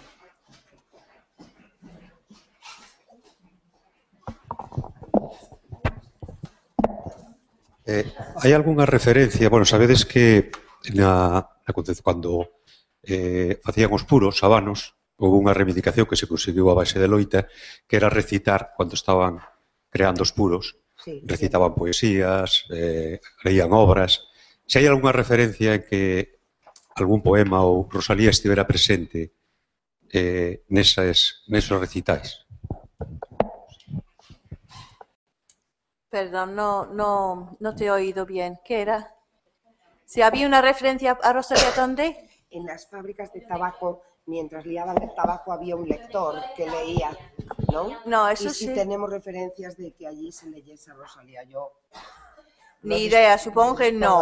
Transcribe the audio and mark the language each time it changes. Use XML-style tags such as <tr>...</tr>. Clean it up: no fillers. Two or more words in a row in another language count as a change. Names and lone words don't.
<gl>Hai algunha referencia, bueno, sabedes que cando facían os puros sabanos, houve unha reivindicación que se conseguiu a base de loita, que era recitar, cando estaban creando os puros, recitaban poesías, leían obras. Se hai algunha referencia en que algún poema ou Rosalía estivera presente nesos recitais?</gl> <es>Perdón, no te he oído bien. ¿Qué era? Si había una referencia a Rosalía, ¿dónde? En las fábricas de tabaco mientras liaban el tabaco había un lector que leía, ¿no? No, eso y sí. si tenemos referencias de que allí se leyese a Rosalía, yo... Ni idea, supongo que no.</es>